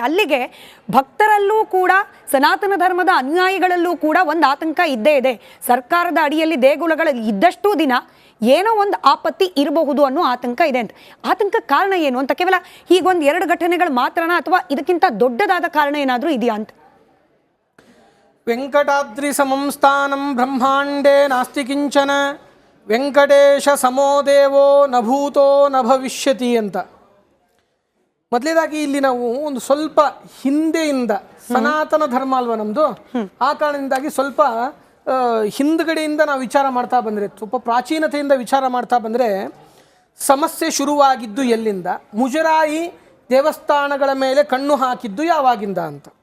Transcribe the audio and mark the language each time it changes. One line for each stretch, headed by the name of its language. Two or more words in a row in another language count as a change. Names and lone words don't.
Kannada: ಅಲ್ಲಿಗೆ ಭಕ್ತರಲ್ಲೂ ಕೂಡ, ಸನಾತನ ಧರ್ಮದ ಅನುಯಾಯಿಗಳಲ್ಲೂ ಕೂಡ ಒಂದು ಆತಂಕ ಇದ್ದೇ ಇದೆ. ಸರ್ಕಾರದ ಅಡಿಯಲ್ಲಿ ದೇಗುಲಗಳು ಇದ್ದಷ್ಟು ದಿನ ಏನೋ ಒಂದು ಆಪತ್ತಿ ಇರಬಹುದು ಅನ್ನೋ ಆತಂಕ ಇದೆ ಅಂತ. ಆತಂಕ ಕಾರಣ ಏನು ಅಂತ? ಕೇವಲ ಹೀಗೊಂದು 2 ಘಟನೆಗಳು ಮಾತ್ರನಾ, ಅಥವಾ ಇದಕ್ಕಿಂತ ದೊಡ್ಡದಾದ ಕಾರಣ ಏನಾದರೂ ಇದೆಯಾ ಅಂತ?
Sanskrit: ವೆಂಕಟಾದ್ರಿ ಸಮಂ ಸ್ಥಾನಂ ಬ್ರಹ್ಮಾಂಡೇ ನಾಸ್ತಿ ಕಿಂಚನ ವೆಂಕಟೇಶ ಸಮೋ ದೇವೋ ನ ಭೂತೋ ನ ಭವಿಷ್ಯತಿ ಅಂತ.
Kannada: ಮೊದಲೇದಾಗಿ ಇಲ್ಲಿ ನಾವು ಒಂದು ಸ್ವಲ್ಪ ಹಿಂದೆಯಿಂದ, ಸನಾತನ ಧರ್ಮ ಅಲ್ವಾ ನಮ್ಮದು, ಆ ಕಾರಣದಿಂದಾಗಿ ಸ್ವಲ್ಪ ಹಿಂದ್ಗಡೆಯಿಂದ ನಾವು ವಿಚಾರ ಮಾಡ್ತಾ ಬಂದರೆ, ಸ್ವಲ್ಪ ಪ್ರಾಚೀನತೆಯಿಂದ ವಿಚಾರ ಮಾಡ್ತಾ ಬಂದರೆ, ಸಮಸ್ಯೆ ಶುರುವಾಗಿದ್ದು ಎಲ್ಲಿಂದ, ಮುಜರಾಯಿ ದೇವಸ್ಥಾನಗಳ ಮೇಲೆ ಕಣ್ಣು ಹಾಕಿದ್ದು ಯಾವಾಗಿಂದ ಅಂತ.